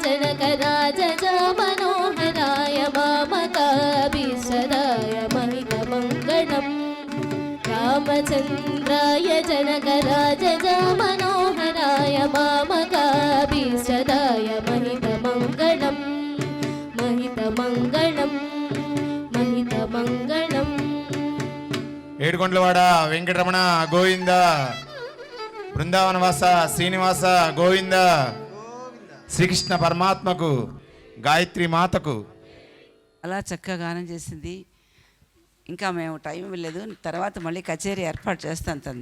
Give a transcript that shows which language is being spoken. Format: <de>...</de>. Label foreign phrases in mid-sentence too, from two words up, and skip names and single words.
<sa>जनकराजजामनोहराय मामकाभीष्टदाय महितमङ्गलम् रामचन्द्राय जनकराजजामनोहराय मामकाभीष्टदाय महितमङ्गलम् महितमङ्गलम् महितमङ्गलम्</sa> <te>ఏడుకొండలవాడ వెంకటరమణ గోవింద, బృందావనవాస శ్రీనివాస గోవింద, శ్రీకృష్ణ పరమాత్మకు, గాయత్రి మాతకు. అలా చక్కగా గానం చేసింది. ఇంకా మేము టైం ఇవ్వలేదు, తర్వాత మళ్ళీ కచేరీ ఏర్పాటు చేస్తాను తంది.</te>